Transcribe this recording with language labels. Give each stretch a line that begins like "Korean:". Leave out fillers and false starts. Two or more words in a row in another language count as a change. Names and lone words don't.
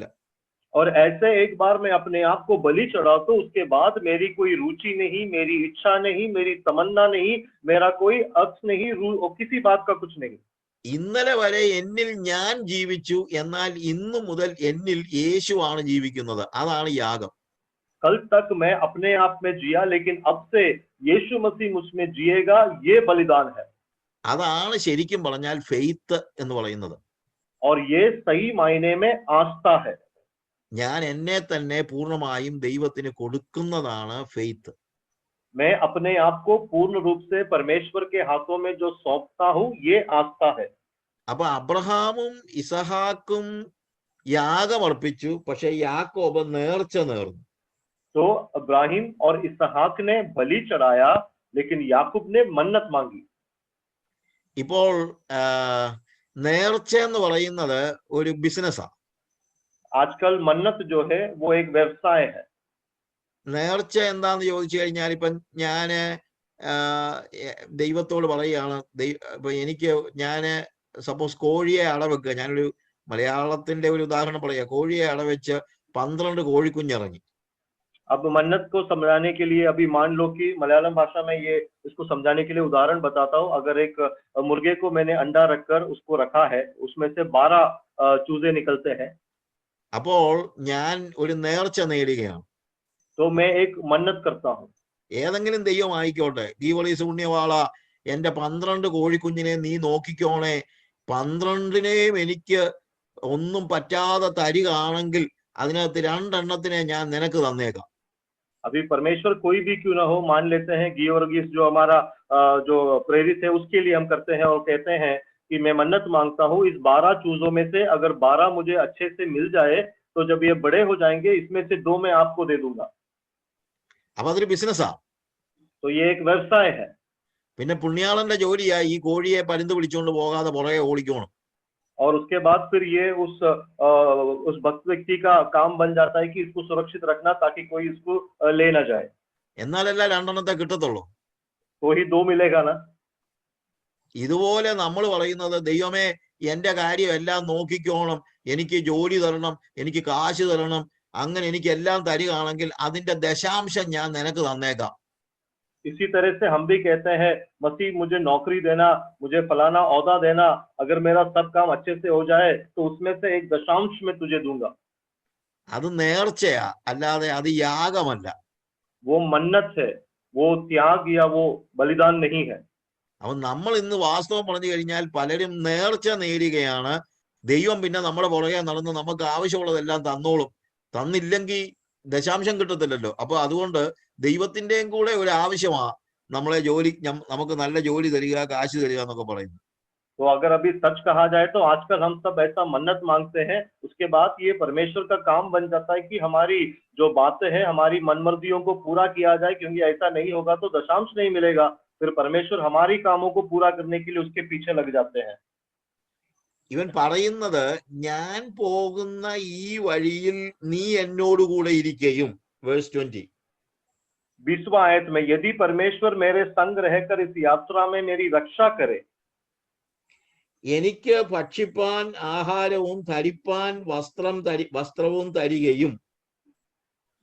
Hindi: और ऐसे एक बार मैं अपने आप को बलि चढ़ाता हूं, उसके बाद मेरी कोई रुचि नहीं, मेरी इच्छा नहीं, मेरी तमन्ना नहीं, मेरा कोई अक्स नहीं, और किसी बात का कुछ नहीं।
Malayalam: ഇന്നലെ വരെ എന്നിൽ ഞാൻ ജീവിച്ചു, എന്നാൽ ഇന്നു മുതൽ എന്നിൽ യേശുവാണ് ജീവിക്കുന്നത്. അതാണ് യാഗം.
Hindi: कल तक मैं अपने आप में जिया, लेकिन अब से यीशु मसीह मुझ में जिएगा, ये बलिदान है।
Malayalam: അതാണ് ശരിക്കും പറഞ്ഞാൽ ഫെയ്ത്ത് എന്ന് പറയുന്നത്.
Hindi: और ये सही मायने में आस्था है।
Malayalam: ഞാൻ എന്നെ തന്നെ പൂർണ്ണമായും ദൈവത്തിന് കൊടുക്കുന്നതാണ് ഫെയ്ത്ത്.
Hindi: मैं अपने आप को पूर्ण रूप से परमेश्वर के हाथों में जो सौंपता हूं, ये आस्था है।
Malayalam: അപ്പൊ അബ്രഹാമും ഇസഹാക്കും യാഗമർപ്പിച്ചു, പക്ഷെ യാക്കോബ് നേർച്ച നേർന്നു.
Hindi: तो इब्राहिम और इसहाक ने बलि चढ़ाया, लेकिन याकूब ने मन्नत मांगी।
Malayalam: ഇപ്പോൾ നേർച്ച എന്ന് പറയുന്നത് ഒരു ബിസിനസ്സാണ്.
Hindi: आजकल मन्नत जो है वो एक व्यवसाय है।
Malayalam: നേർച്ച എന്താന്ന് ചോദിച്ചു കഴിഞ്ഞാൽ ഇപ്പം ഞാന് ദൈവത്തോട് പറയുകയാണ്, ഇപ്പൊ എനിക്ക് ഞാന് സപ്പോസ് കോഴിയെ അടവെക്കുക, ഞാനൊരു മലയാളത്തിന്റെ ഒരു ഉദാഹരണം പറയാ, കോഴിയെ അടവെച്ച് 12 കോഴിക്കുഞ്ഞിറങ്ങി.
Hindi: अब मन्नत को समझाने के लिए अभी मान लो कि मलयालम भाषा में ये इसको समझाने के लिए उदाहरण बताता हूँ। अगर एक मुर्गे को मैंने अंडा रखकर उसको रखा है, उसमें से 12 चूजे निकलते हैं,
Malayalam: അപ്പോൾ ഞാൻ ഒരു നേർച്ച നേടുകയാണ്.
Hindi: तो मैं एक मन्नत करता हूँ।
Malayalam: ഏതെങ്കിലും ദൈവം ആയിക്കോട്ടെ, ഗീവളീസ് പുണ്യവാള, എന്റെ 12 കോഴിക്കുഞ്ഞിനെ നീ നോക്കിക്കോണേ, 12നെയും എനിക്ക് ഒന്നും പറ്റാതെ തരികയാണെങ്കിൽ അതിനകത്ത് 2 എണ്ണത്തിനെ ഞാൻ നിനക്ക് തന്നേക്കാം.
Hindi: अभी परमेश्वर कोई भी क्यों ना हो, मान लेते हैं गियोर्गीस जो हमारा जो प्रेरित है, उसके लिए हम करते हैं और कहते हैं कि मैं मन्नत मांगता हूँ, इस 12 चूजों में से अगर 12 मुझे अच्छे से मिल जाए, तो जब ये बड़े हो जाएंगे, इसमें से 2 मैं आपको दे दूंगा।
Malayalam: അപ്പൊ അതൊരു ബിസിനസ്സാ.
Hindi: तो ये एक व्यवसाय है।
Malayalam: പിന്നെ പുണ്യാളന്റെ ജോലിയാ ഈ കോഴിയെ പരുന്ത് പിടിച്ചുകൊണ്ട് പോകാതെ പുറകെ ഓടിക്കണം.
Hindi: और उसके बाद फिर ये उस भक्त व्यक्ति का काम बन जाता है कि इसको सुरक्षित रखना, ताकि कोई इसको ले ना जाए।
Malayalam: എന്നാലല്ല 2 എണ്ണത്തെ കിട്ടത്തുള്ളൂ.
Hindi: तो ही 2 मिलेगा ना।
Malayalam: ഇതുപോലെ നമ്മൾ പറയുന്നത്, ദൈവമേ എന്റെ കാര്യം എല്ലാം നോക്കിക്കോണം, എനിക്ക് ജോലി തരണം, എനിക്ക് കാശ് തരണം, അങ്ങനെ എനിക്ക് എല്ലാം തരികയാണെങ്കിൽ അതിന്റെ ദശാംശം ഞാൻ നിനക്ക് തന്നേക്കാം.
Hindi: इसी तरह से हम भी कहते हैं, मसीह मुझे नौकरी देना, मुझे फलाना औदा देना, अगर मेरा सब काम अच्छे से हो जाए तो उसमें से एक दशांश में तुझे दूंगा।
Malayalam: അത് നേർച്ചയാ, അല്ലാതെ അത് യാഗമല്ല.
Hindi: वो मन्नत है, वो त्याग या वो बलिदान नहीं है।
Malayalam: അപ്പൊ നമ്മൾ ഇന്ന് വാസ്തവം പറഞ്ഞു കഴിഞ്ഞാൽ പലരും നേർച്ച നേരുകയാണ്, ദൈവം പിന്നെ നമ്മുടെ പുറകെ നടന്ന് നമുക്ക് ആവശ്യമുള്ളതെല്ലാം തന്നോളും, തന്നില്ലെങ്കിൽ ദശാംശം കിട്ടത്തില്ലല്ലോ. അപ്പൊ അതുകൊണ്ട് ദൈവത്തിന്റെയും കൂടെ ഒരു ആവശ്യമാ നമ്മളെ നമുക്ക് നല്ല ജോലി തരിക, കാശ് തരിക എന്നൊക്കെ പറയുന്നു.
Hindi: तो अगर अभी सच कहा जाए तो आजकल हम सब ऐसा मन्नत मांगते हैं, उसके बाद ये परमेश्वर का काम बन जाता है कि हमारी जो बातें हैं, हमारी मनमर्जियों को पूरा किया जाए, क्योंकि ऐसा नहीं होगा तो दशांश नहीं मिलेगा। फिर परमेश्वर हमारी कामों को पूरा करने के लिए उसके पीछे लग जाते हैं।
Malayalam: ഇവൻ പറയുന്നത്, ഞാൻ പോകുന്ന ഈ വഴിയിൽ നീ എന്നോടുകൂടെ ഇരിക്കുകയും. വേഴ്സ് 20.
Hindi: 20वां आयत में, यदि परमेश्वर मेरे संग रहकर इस यात्रा में मेरी रक्षा करे,
Malayalam: എനിക്ക് ഭക്ഷിപ്പാൻ ആഹാരവും ധരിപ്പാൻ വസ്ത്രവും തരികയും.